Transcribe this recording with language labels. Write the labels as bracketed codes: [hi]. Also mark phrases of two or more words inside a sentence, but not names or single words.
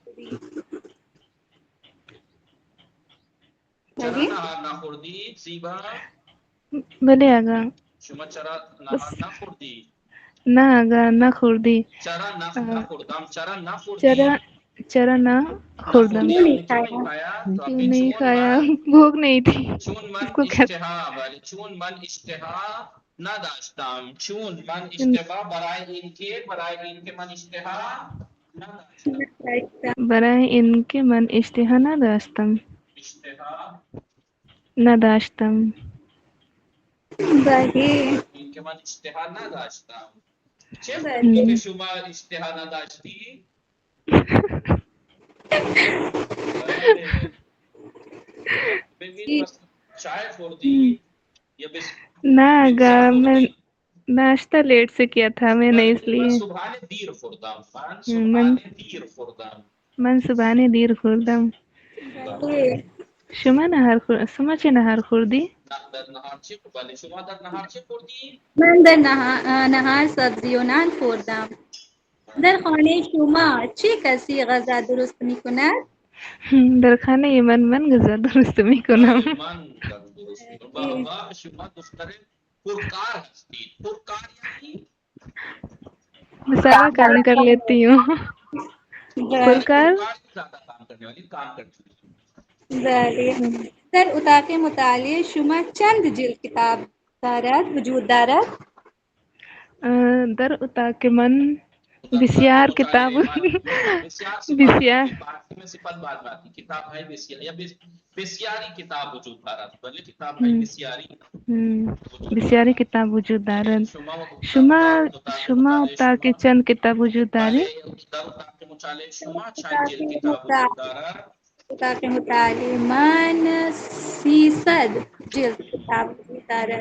[fa] چرا بله؟ نهار نخوردید زیبا؟ بله آقا. شما چرا بس نهار نخوردید؟ نه آقا نخوردی. چرا نخوردم؟ چرا چرا نخوردید؟ چرا نه خوردم؟ [ur] نخوردی آپنے کیوں نہیں کھایا؟ تو کیوں आपने نہیں کھایا؟ بھوک نہیں تھی. [fa] چون من [ur] اس کو [fa] اشتها ولی چون من اشتها نداشتم. چون من اشتها برای اینکه من اشتها نداشتم. برای اینکه من اشتها نداشتم. اشتها نداشتم. بله. اینکه من اشتها نداشتم. چه خوردی که شما اشتها نداشتی؟ بله. ببین مثلا چای خوردی یا [ur] نہ آگا [fa] پیزا [ur] میں [fa] خوردی؟ [ur] ناشتہ لیٹ سے کیا تھا میں نے اس [fa] من [ur] لیے [fa] صبحانه دیر خوردم. من صبحانه دیر خوردم. من صبحانه دیر خوردم. شما شما چه نهار خوردی؟ در نهار چی بله شما در نهار چی خوردی؟ من در نهار سبزی و نان خوردم. در خانه شما چه کسی غذا درست می کند؟ در خانه من غذا درست میکنم. من درست میکنم. و شما دختر پرکار هستید. پرکار یعنی [ur] سارا کام کر لیتی ہوں. [fa] پرکار [ur] زیادہ کام کرنے والی کام کرتی ہوں. [fa] بله. در اتاق مطالعه شما چند جلد کتاب وجود دارد؟ در اتاق من بسیار کتاب بسیار [ur] میں صفت بعد میں آتی کتاب ہے [fa] بسیاری کتاب وجود دارد. [ur] بلے کتاب ہے [fa] بسیاری کتاب وجود دارد. شما اتاق چند کتاب وجود دارد؟ در اتاق مطالعه شما چند جلد کتاب وجود دارد؟ اتاق مطالعه من 300 جلد کتاب وجود دارد.